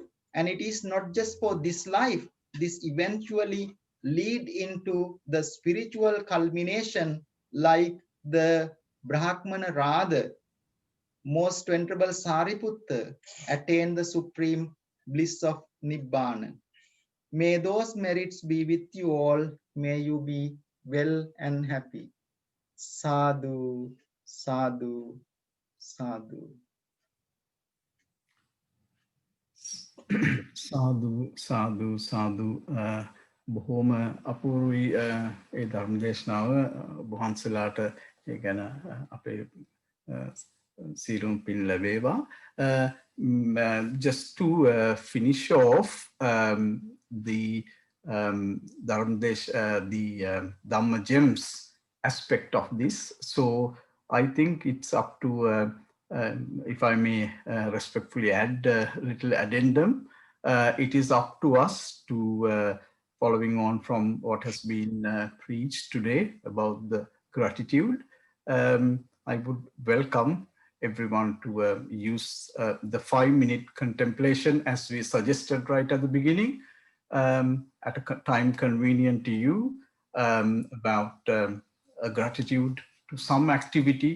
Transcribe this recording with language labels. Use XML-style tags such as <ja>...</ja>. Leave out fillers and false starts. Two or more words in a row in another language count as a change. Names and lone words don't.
<en>And it is not just for this life, this eventually lead into the spiritual culmination, like the Brahmana Radha, most venerable Sariputta attained the supreme bliss of Nibbana. May those merits be with you all. May you be well and happy.</en> <pi>Sadhu, sadhu, sadhu. සාදු සාදු සාදු</pi> <si>බොහෝම අපූරුයි ඒ ධර්ම දේශනාව වහන්සේලාට ඒ ගැන අපේ සීලුම් පින් ලැබේවා.</si> <en>Just to finish off the Dhamma gems aspect of this, so I think it's up to if I may respectfully add a little addendum, it is up to us to, following on from what has been preached today about the gratitude, I would welcome everyone to use the 5-minute contemplation as we suggested right at the beginning, at a time convenient to you, about a gratitude to some activity.</en>